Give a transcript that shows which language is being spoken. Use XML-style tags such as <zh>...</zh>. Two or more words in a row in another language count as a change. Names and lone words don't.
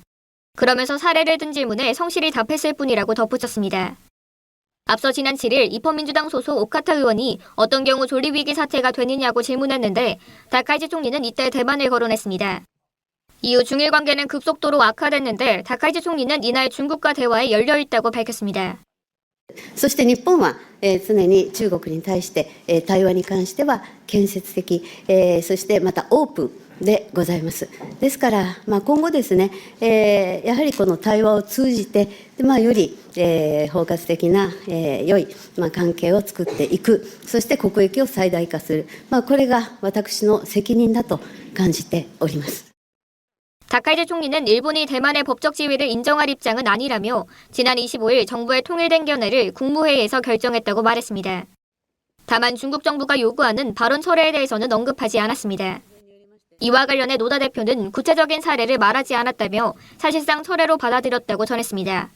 <ko>그러면서 사례를 든 질문에 성실히 답했을 뿐이라고 덧붙였습니다. 앞서 지난 7일 입헌민주당 소속 오카타 의원이 어떤 경우 존립위기 사태가 되느냐고 질문했는데 다카이치 총리는 이때 대만을 거론했습니다. 이후 중일 관계는 급속도로 악화됐는데 다카이치 총리는 이날 중국과 대화에 열려있다고 밝혔습니다.</ko> <ja>そして日本は常に中国に対して対話に関しては建設的そしてまたオープンでございます。ですから今後ですねやはりこの対話を通じてより包括的な良い関係を作っていく、そして国益を最大化する、これが私の責任だと感じております。</ja> <ko>다카이치 총리는 일본이 대만의 법적 지위를 인정할 입장은 아니라며 지난 25일 정부의 통일된 견해를 국무회의에서 결정했다고 말했습니다. 다만 중국 정부가 요구하는 발언 철회에 대해서는 언급하지 않았습니다. 이와 관련해 노다 대표는 구체적인 사례를 말하지 않았다며 사실상 철회로 받아들였다고 전했습니다.</ko>